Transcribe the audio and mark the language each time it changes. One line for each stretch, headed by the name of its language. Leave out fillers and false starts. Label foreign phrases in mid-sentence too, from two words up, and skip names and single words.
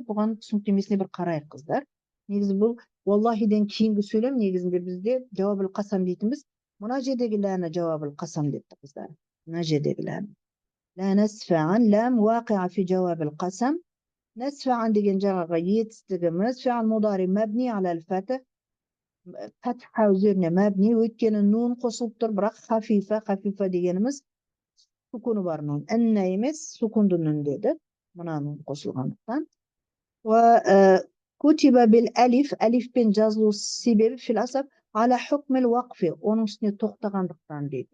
Kazakh: Бұған түсініктемесіне бір қарайық, қыздар. Негізі бұл Валлахиден кейінгі сөйлем, негізінде бізде
Arabic: جواب القسم
Kazakh: дейтінбіз. Мына жердегі ләні
Arabic: جواب القسم
Kazakh: депті, қыздар. Мына жердегі ләні.
Arabic: ل نسفعا لام واقعة في جواب القسم.
Kazakh: Нәсфәған деген жағаға етістігіміз,
Arabic: فعل مضارع مبني على الفتح.
Kazakh: Фәтха üzerine мәбни, өйткені нун қосылып тұр, бірақ хафифа дегеніміз сукуны бар нун. Инна емес, сукунды нун деді. Мына нун қосылғандықтан.
Arabic: كتبت بالألف,
Kazakh: әлифпен жазылу себебі
Arabic: في النصب على حكم الوقف,
Kazakh: оның үстіне тоқтағандықтан дейді.